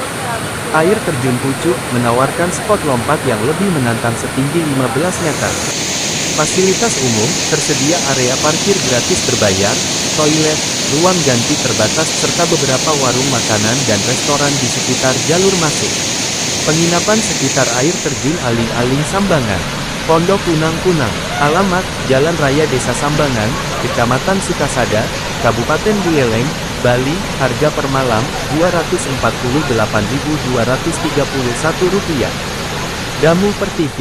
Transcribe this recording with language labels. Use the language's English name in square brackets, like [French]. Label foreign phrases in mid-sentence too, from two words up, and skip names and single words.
[Indonesian] Air terjun Pucuk, menawarkan spot lompat yang lebih menantang setinggi 15 meter. Fasilitas umum, tersedia area parkir gratis berbayar, toilet, ruang ganti terbatas serta beberapa warung makanan dan restoran di sekitar jalur masuk. Penginapan sekitar air terjun Aling-Aling Sambangan. Pondok Kunang-Kunang. Alamat, Jalan Raya Desa Sambangan, Kecamatan Sukasada, Kabupaten Buleleng, Bali. Harga per malam, Rp248.231. Damu Pertivi.